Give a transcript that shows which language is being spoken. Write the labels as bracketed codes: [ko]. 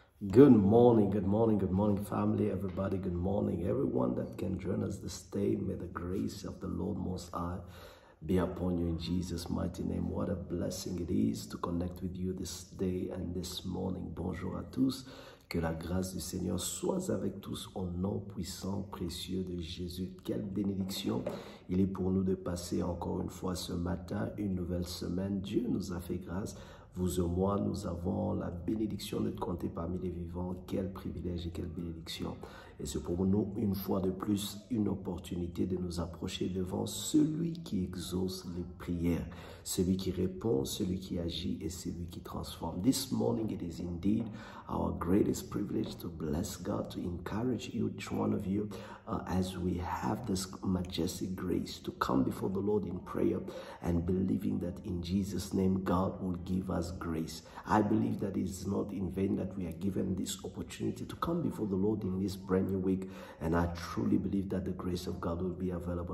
[en] Good morning, good morning, good morning, family, everybody. Good morning, everyone that can join us this day. May the grace of the Lord Most High be upon you in Jesus' mighty name. What a blessing it is to connect with you this day and this morning. [fr] Bonjour à tous. Que la grâce du Seigneur soit avec tous au nom puissant, précieux de Jésus. Quelle bénédiction il est pour nous de passer encore une fois ce matin, une nouvelle semaine. Dieu nous a fait grâce. Vous et moi, nous avons la bénédiction d'être comptés parmi les vivants. Quel privilège et quelle bénédiction. Et c'est pour nous, une fois de plus, une opportunité de nous approcher devant celui qui exauce les prières, celui qui répond, celui qui agit et celui qui transforme. [en] This morning, it is indeed our greatest privilege to bless God, to encourage each one of you as we have this majestic grace to come before the Lord in prayer and believing that in Jesus' name, God will give us grace. I believe that it is not in vain that we are given this opportunity to come before the Lord in this brand new week, and I truly believe that the grace of God will be available.